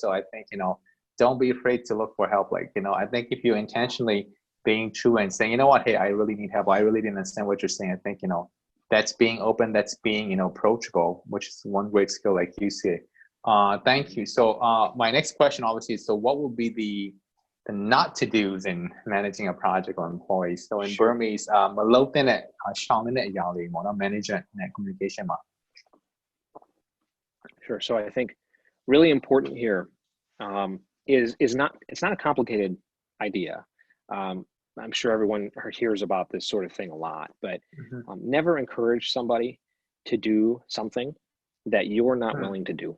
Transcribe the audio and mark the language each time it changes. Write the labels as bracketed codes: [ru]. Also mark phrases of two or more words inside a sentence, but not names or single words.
[en] So I think, don't be afraid to look for help. Like, I think if you intentionally being true and saying, what, hey, I really need help, I really didn't understand what you're saying, I think, that's being open, that's being, approachable, which is one great skill, like you say. Thank you. So my next question, obviously, is, so what would be the not to do's in managing a project or employees? So in Burmese, [my] မလုပ်သင့်တဲ့ရှောင်တဲ့အရာတွေပေါ့နော် management နဲ့ communication မှာ [en] Sure. So I think really important here is not, it's not a complicated idea. I'm sure everyone hears about this sort of thing a lot, but never encourage somebody to do something that you're not willing to do.